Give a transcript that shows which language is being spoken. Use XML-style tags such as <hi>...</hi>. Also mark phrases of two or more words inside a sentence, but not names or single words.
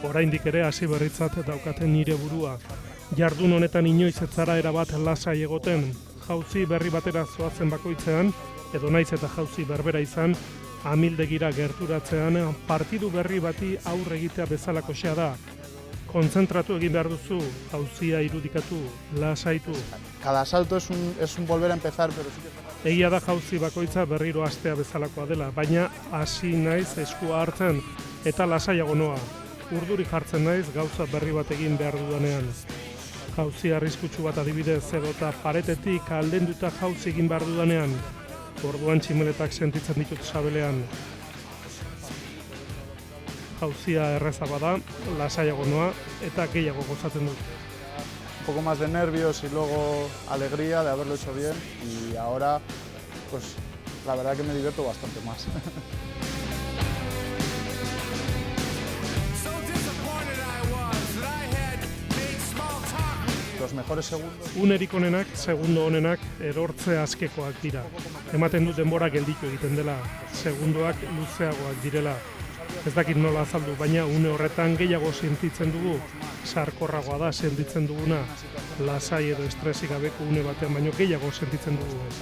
<eu>Oraindik ere hasi berritzat daukaten nire burua. Jardun honetan inoiz ez zara erabat lasai egoten. Jauzi berri batera zoazen bakoitzean, edo naiz eta jauzi berbera izan, amildegira gerturatzean partidu berri bati aurre egitea bezalako xea da. Kontzentratu egin behar duzu, jauzia irudikatu, lasaitu.</eu> <es>Cada asalto es un volver a empezar, pero sí que...</es> <eu>Egia da jauzi bakoitza berriro hastea bezalakoa dela, baina hasi naiz eskua hartzen eta lasaiago noa. Urduri jartzen naiz gauza berri bat egin behar dudanean. Jauzi arriskutsu bat adibidez edota paretetik aldenduta jauzi egin behar dudanean. Orduan tximeletak sentitzen ditut sabelean. Jauzia errezagoa da, lasaiago noa eta gehiago gozatzen dut.</eu> <es>Un poco más de nervios y luego alegría de haberlo hecho bien y ahora pues la verdad que me divierto bastante más. Los mejores segundos.</es> <eu>Unerik onenak, segundo onenak erortze askekoak dira. Ematen dut denbora gelditu egiten dela, segundoak luzeagoak direla. Ez dakit nola azaldu, baina une horretan gehiago sentitzen dugu, sarkorragoa da sentitzen duguna, lasai edo estresik gabeko une batean baino gehiago sentitzen dugu.</eu>